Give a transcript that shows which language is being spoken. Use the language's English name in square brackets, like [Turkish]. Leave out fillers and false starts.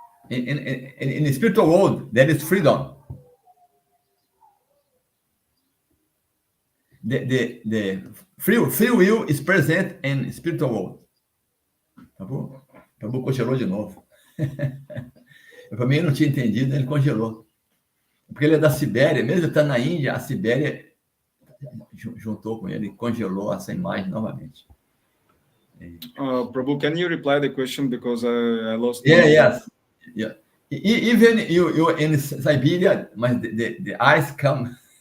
[English] In the spiritual world, there is freedom. The free will is present in spiritual world. [Portuguese] Tá bom? Prabhu congelou de novo. Para mim, ele não tinha entendido, ele congelou. Porque ele é da Sibéria, mesmo estando na Índia, a Sibéria juntou com ele e congelou essa imagem novamente. [English] Prabhu, can you reply the question because I lost? Yes. Yeah. Even you in Siberia, the ice come.